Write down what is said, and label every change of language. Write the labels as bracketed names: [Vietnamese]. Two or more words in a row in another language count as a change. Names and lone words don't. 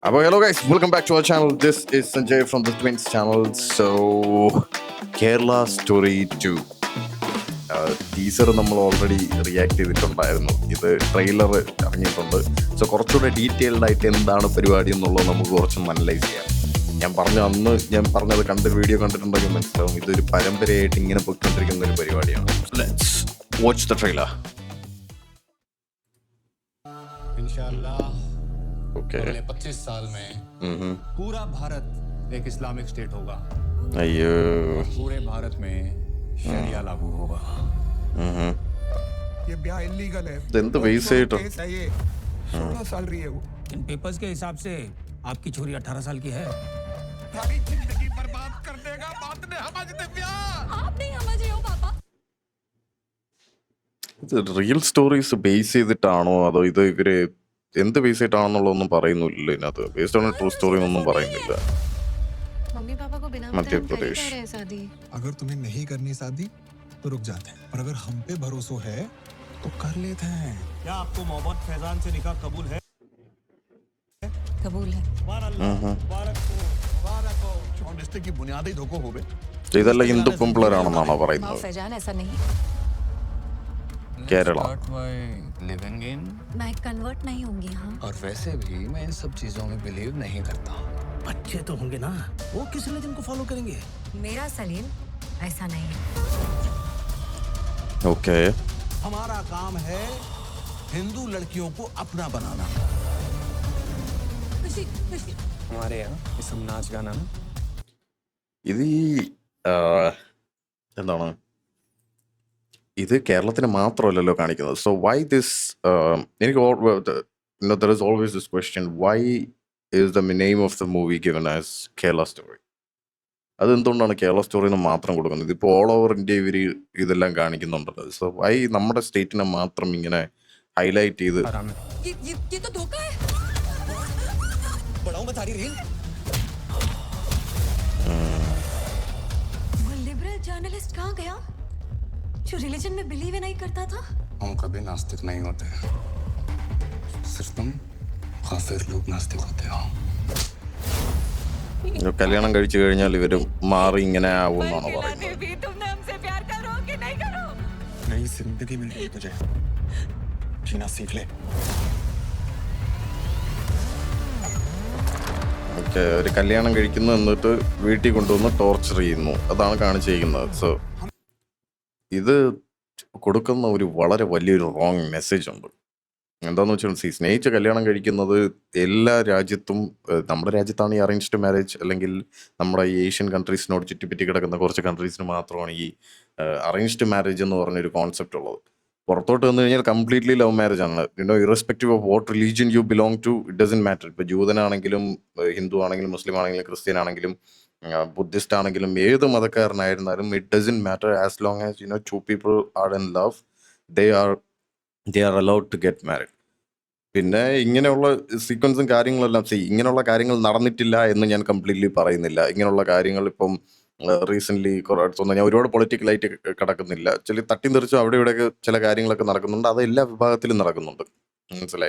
[English] Hello guys, welcome back to our channel. This is Sanjay from the Twins channel. So, Kerala Story 2. [Malayalam] ടീസർ നമ്മൾ ഓൾറെഡി റിയാക്ട് ചെയ്തിട്ടുണ്ടായിരുന്നു. ഇത് ട്രെയിലർ ഇറങ്ങിയിട്ടുണ്ട്. സോ കുറച്ചുകൂടെ ഡീറ്റെയിൽഡ് ആയിട്ട് എന്താണ് പരിപാടി എന്നുള്ളത് നമുക്ക് കുറച്ചൊന്ന് അനലൈസ് ചെയ്യാം. ഞാൻ പറഞ്ഞത് വീഡിയോ കണ്ടിട്ടുണ്ടെങ്കിൽ മനസ്സിലാവും ഇതൊരു പരമ്പരയായിട്ട് ഇങ്ങനെ പോയിക്കൊണ്ടിരിക്കുന്ന ഒരു പരിപാടിയാണ്. ലെറ്റ്സ് വാച്ച് ദ ട്രെയിലർ. [Hindi] अगले 25 साल में पूरा भारत एक इस्लामिक स्टेट होगा। अय्यो, पूरे भारत में शरिया लागू होगा। ये ब्याह इलीगल है। [Malayalam] इതെന്ത് base ചെയ്തിട്ടോ? [Hindi] केस है ये 16 साल रही है वो। इन पेपर्स के हिसाब से आपकी छोरी 18 साल की है। सारी जिंदगी बर्बाद कर देगा। बात ने समझते ब्याह। आप नहीं समझ रहे हो पापा। [Malayalam] ഇത് [English] real stories [Malayalam] ബേസ് ചെയ്തിട്ടാണോ അതോ ഇത് ഇവര് എന്ത് ബേസ് ചെയ്തിട്ടാണെന്നുള്ളതൊന്നും പറയുന്നില്ല. ഇതിനകത്ത് [English] based on true story [Malayalam] ഒന്നും പറയുന്നില്ല. [Hindi] मम्मी पापा को बिना मध्य बताए हम कर ही प्रदेश। कह रहे हैं शादी। अगर तुम्हें नहीं करनी शादी तो रुक जाते हैं, पर अगर हम पे भरोसा है तो कर लेते हैं। क्या आपको मोहम्मद फैजान से निकाह कबूल है? कबूल है। सुभान अल्लाह, मुबारक हो। जो रिश्ते की बुनियादी धोखो हो बे। [Malayalam] ഇതെല്ലാം ഹിന്ദു പെമ്പിളരാണെന്നാണോ [Hindi] माँ [Malayalam] പറയുന്നത്? [Hindi] फैजान ऐसा नहीं। കേരള. [English] living in [Hindi] मैं कन्वर्ट नहीं होंगी। हाँ और वैसे भी मैं इन सब चीजों में बिलीव नहीं करता। अच्छे तो होंगे ना, वो किस रिलीजन को फॉलो करेंगे? मेरा सलीम ऐसा नहीं है। [Malayalam] ഓക്കെ, [Hindi] हमारा काम है हिंदू लड़कियों को अपना बनाना। हमारे यहाँ ये सब नाच गाना ना [Malayalam] ഇത് ഈ എന്താണ് ഇത് കേരളത്തിന് മാത്രമല്ലല്ലോ കാണിക്കുന്നത്. [English] So why this എനിക്ക് there is always this question, why is the name of the movie given as Kerala Story? [Malayalam] അതെന്തുകൊണ്ടാണ് കേരള സ്റ്റോറി എന്ന് മാത്രം കൊടുക്കുന്നത്? ഇപ്പോൾ [English] all over India [Malayalam] ഇവർ ഇതെല്ലാം കാണിക്കുന്നുണ്ടല്ലോ. [English] so why [Malayalam] നമ്മുടെ സ്റ്റേറ്റിനെ മാത്രം ഇങ്ങനെ ഹൈലൈറ്റ് ചെയ്ത് [Hindi] ये तो धोखा है। बढ़ाऊं मैं सारी रील। वो [English] liberal journalist [Hindi] कहाँ गया जो रिलीजन में बिलीव ही नहीं करता था? हम कभी नास्तिक नहीं होते, सिर्फ तुम काफिर लोग नास्तिक होते हो। [Malayalam] കല്യാണം കഴിച്ചു കഴിഞ്ഞാൽ ഇവർ മാറി ഇങ്ങനെ ആവും എന്നാണ് പറയുന്നത്. [Hindi] भी तुमने हमसे प्यार करो कि नहीं करो? नई जिंदगी मिल रही है तुझे, जीना सीख ले। [Malayalam] ഓക്കെ, ഒരു കല്യാണം കഴിക്കുന്നു എന്നിട്ട് വീട്ടിൽ കൊണ്ടുവന്ന് ടോർച്ചർ ചെയ്യുന്നു, അതാണ് കാണിച്ചിരിക്കുന്നത്. സോ ഇത് കൊടുക്കുന്ന ഒരു വളരെ വലിയൊരു റോങ് മെസ്സേജ് ഉണ്ട്. എന്താണെന്ന് വെച്ചാൽ സ്നേഹിച്ച് കല്യാണം കഴിക്കുന്നത് എല്ലാ രാജ്യത്തും, നമ്മുടെ രാജ്യത്താണ് ഈ [English] arranged marriage, [Malayalam] അല്ലെങ്കിൽ നമ്മുടെ ഈ ഏഷ്യൻ കൺട്രീസിനോട് ചുറ്റിപ്പറ്റി കിടക്കുന്ന കുറച്ച് കൺട്രീസിന് മാത്രമാണ് ഈ [English] arranged marriage [Malayalam] എന്ന് പറഞ്ഞൊരു കോൺസെപ്റ്റ് ഉള്ളത്. പുറത്തോട്ട് വന്നു കഴിഞ്ഞാൽ കംപ്ലീറ്റ്ലി [English] love marriage [Malayalam] ആണ്. [English] Irrespective of what religion you belong to, it doesn't matter. [Malayalam] ഇപ്പോൾ ജൂതനാണെങ്കിലും ഹിന്ദു ആണെങ്കിലും മുസ്ലിം ആണെങ്കിലും ക്രിസ്ത്യൻ ആണെങ്കിലും ബുദ്ധിസ്റ്റ് ആണെങ്കിലും ഏത് മതക്കാരനായിരുന്നാലും [English] it doesn't matter as long as two people are in love, they are allowed to get married. [Malayalam] പിന്നെ ഇങ്ങനെയുള്ള സീക്വൻസും കാര്യങ്ങളെല്ലാം ഇങ്ങനെയുള്ള കാര്യങ്ങൾ നടന്നിട്ടില്ല എന്ന് ഞാൻ കംപ്ലീറ്റ്ലി പറയുന്നില്ല. ഇങ്ങനെയുള്ള കാര്യങ്ങൾ ഇപ്പം റീസെൻ്റ്ലി കുറേ അടുത്തൊന്നും ഞാൻ ഒരുപാട് പൊളിറ്റിക്കലായിട്ട് കിടക്കുന്നില്ല. ചില തട്ടിത്തെറിച്ചും അവിടെ ഇവിടെയൊക്കെ ചില കാര്യങ്ങളൊക്കെ നടക്കുന്നുണ്ട്. അത് എല്ലാ വിഭാഗത്തിലും നടക്കുന്നുണ്ട്, മനസ്സിലായി.